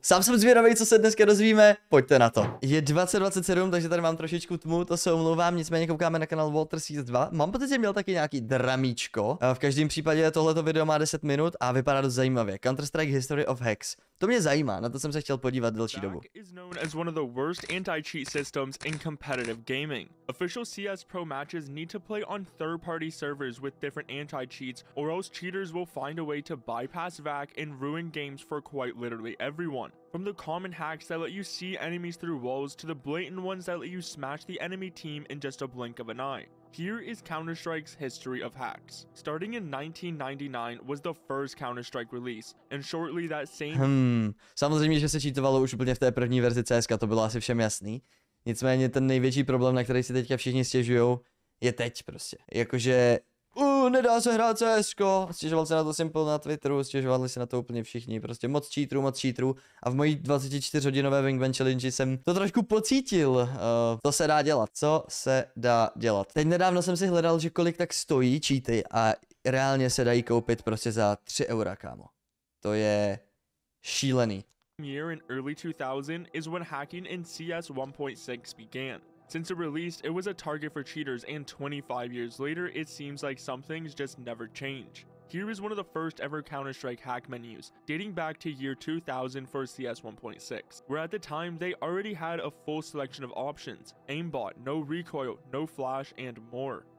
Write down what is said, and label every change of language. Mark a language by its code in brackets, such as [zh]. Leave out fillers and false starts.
[cs] Sám jsem zvědavý, co se dneska dozvíme, pojďte na to. Je 2027, takže tady mám trošičku tmu, to se omlouvám, nicméně koukáme na kanál Water Seas 2. Mám pocit, že měl taky nějaký dramíčko. V každém případě tohleto video má 10 minut a vypadá dost zajímavě. [en] Counter-Strike History of Hacks. [cs] To mě zajímá, na to jsem se chtěl podívat delší dobu. [en] Is known as one of the worst anti-cheat systems in competitive gaming. Official CS Pro matches need to play on third-party servers with different anti-cheats, or else cheaters will find a way to bypass VAC and ruin games for quite literally everyone. From the common hacks that let you see enemies through walls to the blatant ones that let you smash the enemy team in just a blink of an eye. Here is Counter-Strike's history of hacks. Starting in 1999 was the first Counter-Strike release, and shortly that same... [cs] Samozřejmě, že se cheatovalo už úplně v té první verzi CSka, to bylo asi všem jasný. Nicméně ten největší problém, na který si teďka všichni stěžujou, je teď prostě. Jakože... nedá se hrát CSko, stěžoval se na to Simple na Twitteru, stěžovali se na to úplně všichni, prostě moc cheaterů a v mojí 24-hodinové Wingman Challenge jsem to trošku pocítil, to se dá dělat, co se dá dělat. Teď nedávno jsem si hledal, že kolik tak stojí cheaty a reálně se dají koupit prostě za 3 eura, kámo. To je šílený. [en] Year in early 2000 is when hacking in CS 1.6 began. Since it released, it was a target for cheaters, and 25 years later, it seems like some things just never change. Here is one of the first ever Counter-Strike hack menus, dating back to year 2000 for CS 1.6, where at the time they already had a full selection of options: aimbot, no recoil, no flash, and more.